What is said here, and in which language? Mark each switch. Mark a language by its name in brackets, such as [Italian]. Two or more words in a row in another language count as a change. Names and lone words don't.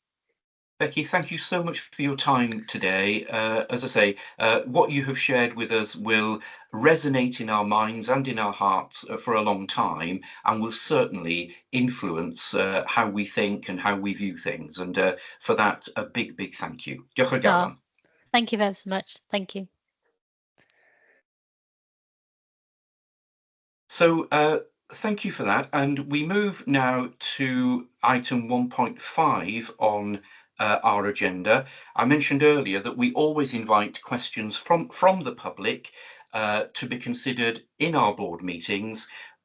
[English] Becky, thank you so much for your time today. As I say, what you have shared with us will resonate in our minds and in our hearts for a long time, and will certainly influence how we think and how we view things. And for that, a big thank you. [Welsh] Diolch yn fawr. [English] Thank you very much. Thank you. So thank you for that. And we move now to item 1.5 on our agenda. I mentioned earlier that we always invite questions from the public to be considered in our board meetings.